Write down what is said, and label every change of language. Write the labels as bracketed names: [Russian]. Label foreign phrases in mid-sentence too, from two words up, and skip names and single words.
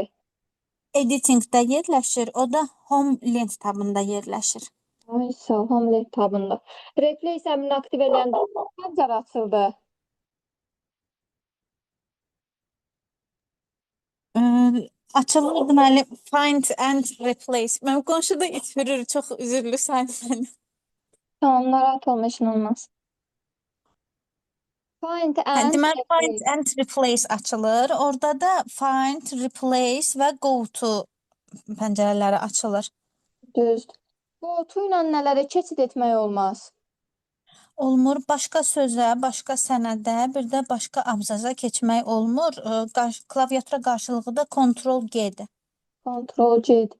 [Azerbaijani] Editingdə yerləşir, o da [English] home lent [Azerbaijani] tabında yerləşir. Ay, sağ ol, [English] home lent [Azerbaijani] tabında. Replace əmrini aktiv eləyəndə pəncərə açıldı. Açılır deməli [English] find and replace. [Azerbaijani] Mənim qonşuda it hürür, çox üzürlü səni. Tamam, narahat olma, işin olmaz. [English] Find and [Azerbaijani] Deməli find [English] replace. and replace [Azerbaijani] açılır. Orada da [English] find, replace [Azerbaijani] və [English] go to [Azerbaijani] pəncərələri açılır. Düzdür. [English] Go to [Azerbaijani] ilə nələrə keçid etmək olmaz? Olmur. Başqa sözə, başqa sənədə, bir də başqa abzaza keçmək olmur. Klaviatura qarşılığı da Ctrl G-dir. Ctrl C-dir.